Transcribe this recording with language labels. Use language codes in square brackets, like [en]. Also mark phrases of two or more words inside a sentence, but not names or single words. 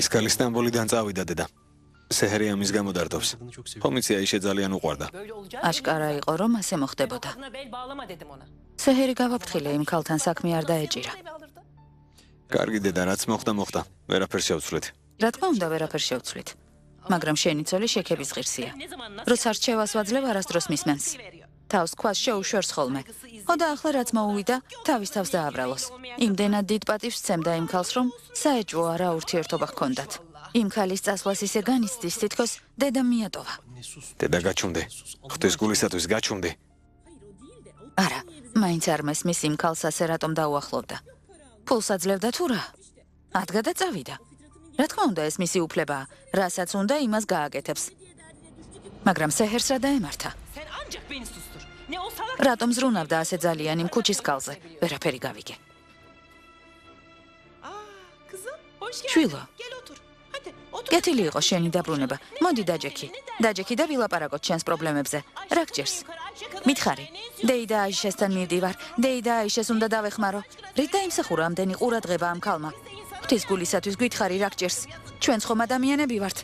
[ka] ის ქალი სტამბოლიდან წავიდა დედა. სეჰერი ამის გამო დარდობს. [tr] Kadını çok seviyorum. [ka] კომიცია ისე ძალიან უყვარდა. აშკარა იყო, რომ ასე მოხდებოდა. [tr] Kadına bel bağlama dedim ona. [ka] სეჰერი გავაფრთხილე იმ ქალთან საქმე არ დაეჭირა. კარგი დედა, რაც მოხდა. ვერაფერს შევცვლით. რა თქმა უნდა, ვერაფერს შევცვლით. მაგრამ შენი ცოლი შექების ღირსია. [tr] Ne zaman nasıl [ka] როცა რჩევას ვაძლევ, არასდროს მისმენს. თავს ქვას შეუშვერს ხოლმე. ხო და ახლა რაც მოუვიდა, თავის თავს დააბრალოს. იმდენად დიდ პატივს სცემდა იმ ქალს, რომ საეჭვო არა ურთიერთობა ჰქონდათ. იმ ქალის წასვლას ისე განიცდის, თითქოს დედა მიატოვა. დედა გაჩუმდი. ღვთის გულისათვის გაჩუმდი. არა, მაინც არ მესმის იმ ქალს ასე რატომ დაუახლოვდა. ფულს აძლევდა თუ რა? ადგა და წავიდა. რა თქმა უნდა, ეს მისი უფლებაა, რასაც უნდა იმას გააკეთებს. მაგრამ სეჰერს რა დაემართა? [tr] sen ancak beni sustur. Ne o salak [ka] რატომ ზრუნავდა ასე ძალიან იმ ქუჩის კალზე? ვერაფერი გავიგე. [tr] kızım hoş geldin. [ka] შვილო, [tr] Gel otur. Hadi otur. [ka] კეთილი იყო შენი დაბრუნება. მოდი დაჯექი. დაჯექი და ვილაპარაკოთ ჩვენს პრობლემებზე. რა გჭირს? მითხარი. დეი და აიშესთან მივდივარ. დეი და აიშეს უნდა დავეხმარო. რით დაიმსახურა ამდენი ყურადღება ამ ქალმა? ღვთის გულისათვის გითხარი რა გჭირს? ჩვენც ხომ ადამიანები ვართ.